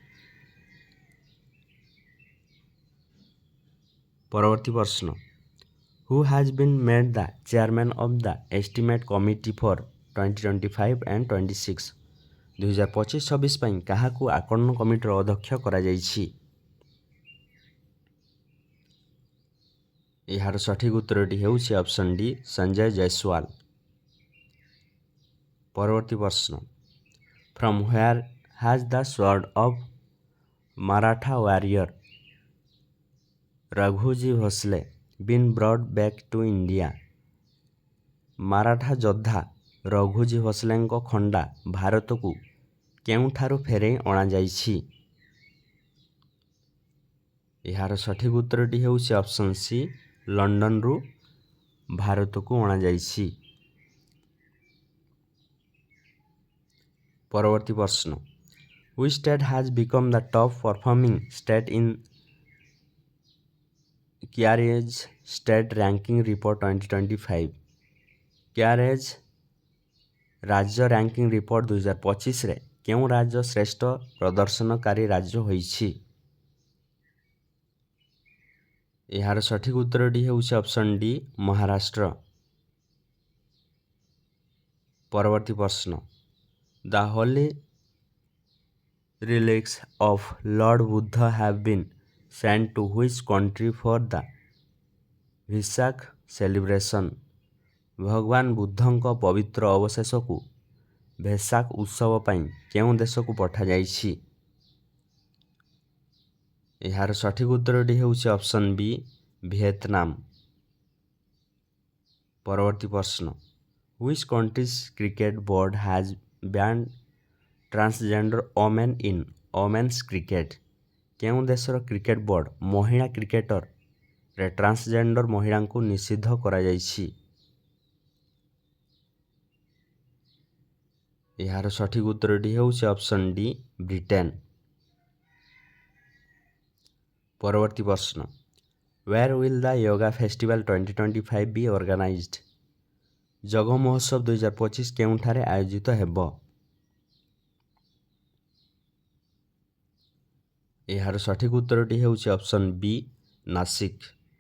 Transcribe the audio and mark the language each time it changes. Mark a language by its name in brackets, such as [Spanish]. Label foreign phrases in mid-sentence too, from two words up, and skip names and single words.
[Odia] ପରବର୍ତ୍ତୀ ପ୍ରଶ୍ନ। [English] Who has been made the chairman of the estimate committee for 2025 and 26? [Odia] 2025-26 ପାଇଁ କାହାକୁ ଆକଳନ କମିଟିର ଅଧ୍ୟକ୍ଷ କରାଯାଇଛି? ଏହାର ସଠିକ ଉତ୍ତରଟି ହେଉଛି [English] option D [Odia] ସଞ୍ଜୟ ଜୟସ୍ୱାଲ। ପରବର୍ତ୍ତୀ ପ୍ରଶ୍ନ। [English] From where has the sword of Maratha warrior Raghuji Bhosle been brought back to India? [Odia] ମାରାଠା ଯୋଦ୍ଧା ରଘୁଜୀ ଭୋସଲେଙ୍କ ଖଣ୍ଡା ଭାରତକୁ କେଉଁଠାରୁ ଫେରାଇ ଅଣାଯାଇଛି? ଏହାର ସଠିକ ଉତ୍ତରଟି ହେଉଛି [English] option C [Odia] ଲଣ୍ଡନରୁ ଭାରତକୁ ଅଣାଯାଇଛି। ପରବର୍ତ୍ତୀ ପ୍ରଶ୍ନ। [English] Which state has become the top performing state in CARES State Ranking Report 2025? [Odia] CARES ରାଜ୍ୟ [English] ranking report [Odia] 2025ରେ କେଉଁ ରାଜ୍ୟ ଶ୍ରେଷ୍ଠ ପ୍ରଦର୍ଶନକାରୀ ରାଜ୍ୟ ହୋଇଛି? ଏହାର ସଠିକ ଉତ୍ତରଟି ହେଉଛି [English] option D [Odia] ମହାରାଷ୍ଟ୍ର। ପରବର୍ତ୍ତୀ ପ୍ରଶ୍ନ [English] the holy relics of Lord Buddha have been sent to which country for the Vesak celebration? [Odia] ଭଗବାନ ବୁଦ୍ଧଙ୍କ ପବିତ୍ର ଅବଶେଷକୁ ଭେସାକ ଉତ୍ସବ ପାଇଁ କେଉଁ ଦେଶକୁ ପଠାଯାଇଛି? ଏହାର ସଠିକ ଉତ୍ତରଟି ହେଉଛି [English] option B [Odia] ଭିଏତନାମ। ପରବର୍ତ୍ତୀ ପ୍ରଶ୍ନ [English] Which country's cricket board has banned transgender women in women's cricket? [Odia] କେଉଁ ଦେଶର କ୍ରିକେଟ ବୋର୍ଡ ମହିଳା କ୍ରିକେଟରରେ ଟ୍ରାନ୍ସଜେଣ୍ଡର ମହିଳାଙ୍କୁ ନିଷିଦ୍ଧ କରାଯାଇଛି? ଏହାର ସଠିକ ଉତ୍ତରଟି ହେଉଛି [English] option D [Odia] ବ୍ରିଟେନ। ପରବର୍ତ୍ତୀ ପ୍ରଶ୍ନ [English] Where will the yoga festival 2025 be organized? [Odia] ଯୋଗ ମହୋତ୍ସବ 2025 କେଉଁଠାରେ ଆୟୋଜିତ ହେବ? ଏହାର ସଠିକ ଉତ୍ତରଟି ହେଉଛି [English] option B [Odia] ନାସିକ।